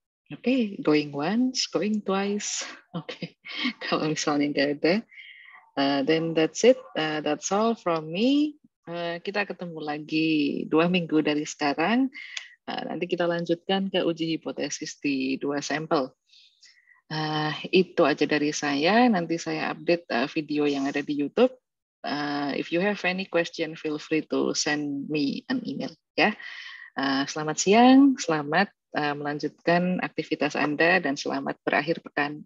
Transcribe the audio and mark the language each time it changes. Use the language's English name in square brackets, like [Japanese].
[English] Oke, going once, going twice. Oke, [Indonesian] kalau misalnya nggak ada, [English] then that's it. That's all from me. [Indonesian] Kita ketemu lagi 2 minggu dari sekarang. Nanti kita lanjutkan ke uji hipotesis di 2 sampel. Itu aja dari saya. Nanti saya update video yang ada di YouTube. [English] If you have any question, feel free to send me an email. [Indonesian] Ya. Selamat siang, selamat melanjutkan aktivitas Anda, dan selamat berakhir pekan.